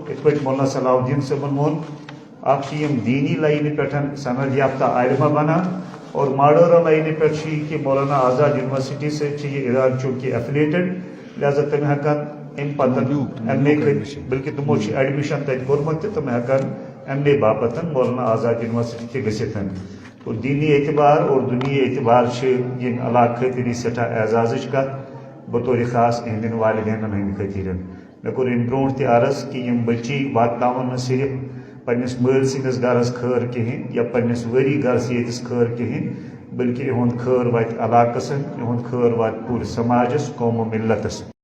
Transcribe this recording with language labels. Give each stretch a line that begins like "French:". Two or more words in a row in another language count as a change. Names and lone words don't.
Kashmiri: اتھ پٲٹھۍ مولانا صلاح الدین صٲبن ووٚن اکھ یم دینی لائنہِ پٮ۪ٹھ سند یافتہ عالمہ بنان اور ماڈرن لائنہِ پٮ۪ٹھ کہ مولانا آزاد یونیورسٹی سۭتۍ یہ ادارٕ چونکہ ایفلیٹڈ لہذا تم ہیکن ام پتن ایم اے بلکہ تمو ایڈمشن تت کورمت تہ تم ہیکن ایم اے باپت مولانا آزاد یونیورسٹی تہ گژھِتھ. اور دینی اعتبار اور دنیا اعتبار یم علاقہ خٲطرٕ سٹھاہ اعزازٕچ کتھ بطور خاص اہندین والدینن ہند خٲطرٕ. مےٚ کوٚر امہِ برونٛٹھ تہِ عرض کہ یم بچی واتناون نہٕ صرف پننس مٲلۍ سٕنٛدِس گرس خٲر کہین یا پننس ؤری گرس ییٚتِس خٲر کہین بلکہ یہُنٛد خٲر واتہِ علاقس، یہُنٛد خٲر واتہِ پوٗرٕ سماجس قوم و ملتس.